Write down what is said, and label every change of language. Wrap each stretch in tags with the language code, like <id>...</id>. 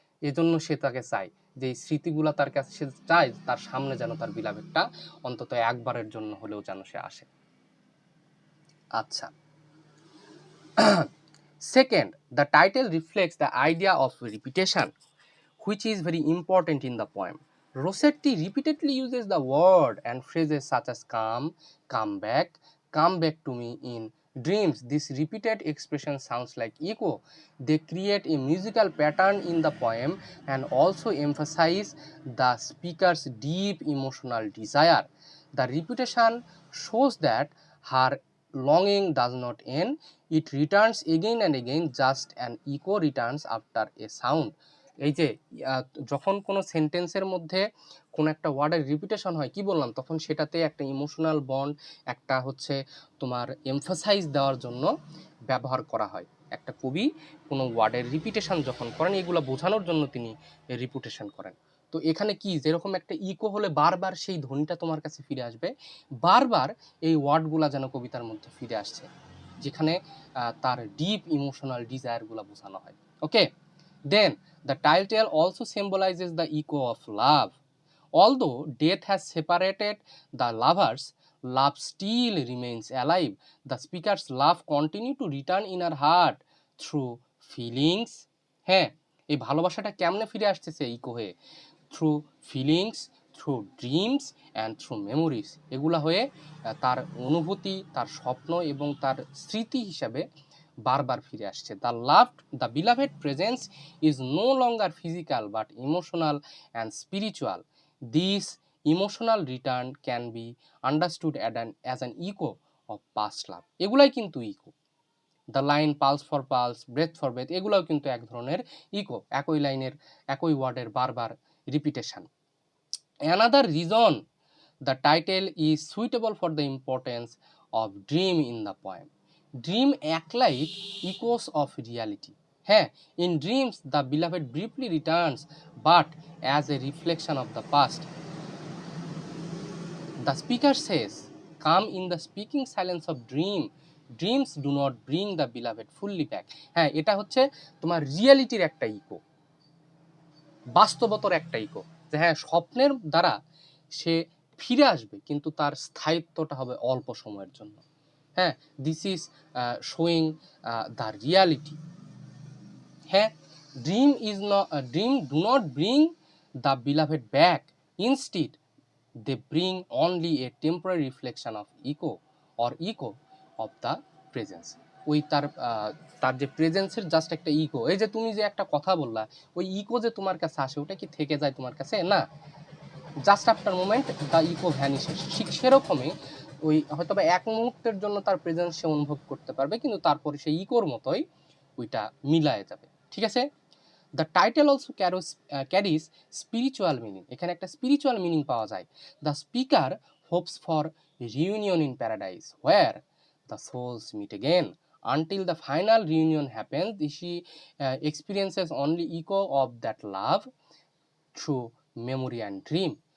<bn>এজন্য সে তাকে চায় যে এই স্মৃতিগুলা তার কাছে, সে চায় তার সামনে যেন তার বিলাভেডটা অন্তত একবারের জন্য হলেও যেন সে আসে।</bn> <en>আচ্ছা, second, the title reflects the idea of repetition, which is very important in the poem. Rossetti repeatedly uses the word and phrases such as come back to me in dreams. This repeated expression sounds like echo. They create a musical pattern in the poem and also emphasize the speaker's deep emotional desire. The repetition shows that her longing does not end. It returns again and again, just an echo returns after a sound.</en> <bn>এই যে যখন কোনো সেন্টেন্সের মধ্যে কোনো একটা ওয়ার্ডের repetition হয়, কি বললাম, তখন সেটাতে একটা ইমোশনাল বন্ড, একটা হচ্ছে তোমার এমফাসাইজ দেওয়ার জন্য ব্যবহার করা হয়। একটা কবি কোনো ওয়ার্ডের রিপিটেশন যখন করেন, এগুলো বোঝানোর জন্য তিনি রিপিটেশন করেন। তো এখানে কি, যেরকম একটা ইকো হলে বারবার সেই ধ্বনিটা তোমার কাছে ফিরে আসবে, বারবার এই ওয়ার্ডগুলা যেন কবিতার মধ্যে ফিরে আসছে, যেখানে তার ডিপ ইমোশনাল ডিজায়ারগুলো বোঝানো হয়।</bn> <en>Okay, then the title also symbolizes the echo of love. Although death has separated the lovers, love still remains alive. The speaker's love continue to return in her heart through feelings.</en> <bn>হ্যাঁ, এই ভালোবাসাটা কেমনে ফিরে আসতেছে eco হয়ে?</bn> <en>Through feelings, through dreams and through memories.</en> <bn>এগুলা হয়ে তার অনুভূতি, তার স্বপ্ন এবং তার স্মৃতি হিসাবে বারবার ফিরে আসছে।</bn> <en>The beloved presence is no longer physical but emotional and spiritual. This emotional return can be understood as an echo of past love.</en> <bn>এগুলাই কিন্তু eco.</bn> <en>the line pulse for pulse, breath for breath,</en> <bn>এগুলোও কিন্তু এক ধরনের eco, একই লাইনের একই ওয়ার্ডের বারবার repetition.</bn> <en>Another reason the title is suitable for the importance of dream in the poem. Dream act like echoes of reality. হ্যাঁ, in dreams the beloved briefly returns but as a reflection of the past. The speaker says, come in the speaking silence of dreams do not bring the beloved fully back.</en> <bn>হ্যাঁ, এটা হচ্ছে তোমার রিয়েলিটির একটা eco, বাস্তবতার একটা eco, যে হ্যাঁ, স্বপ্নের দ্বারা সে ফিরে আসবে, কিন্তু তার স্থায়িত্বটা হবে অল্প সময়ের জন্য।</bn> <en>হ্যাঁ, this is showing the reality. হ্যাঁ, dream do not bring the beloved back, instead they bring only a temporary reflection of echo of the presence.</en> <bn>ওই তার যে প্রেজেন্সের জাস্ট একটা ইকো, এই যে তুমি যে একটা কথা বললা, ওই ইকো যে তোমার কাছে আসে, ওটা কি থেকে যায় তোমার কাছে?</bn> <en>না, just after moment the echo vanishes.</en> <bn>ঠিক সেরকমই ওই হয়তো বা এক মুহূর্তের জন্য তার প্রেজেন্স সে অনুভব করতে পারবে, কিন্তু তারপরে সেই ইকোর মতোই ওইটা মিলায়ে যাবে। ঠিক আছে?</bn> <en>The title also carries spiritual meaning.</en> <bn>এখানে একটা স্পিরিচুয়াল মিনিং পাওয়া যায়।</bn> <en>The speaker hopes for reunion in paradise where the souls meet again. Until the final reunion happens, she experiences only echo of that love through memory and dream.</en>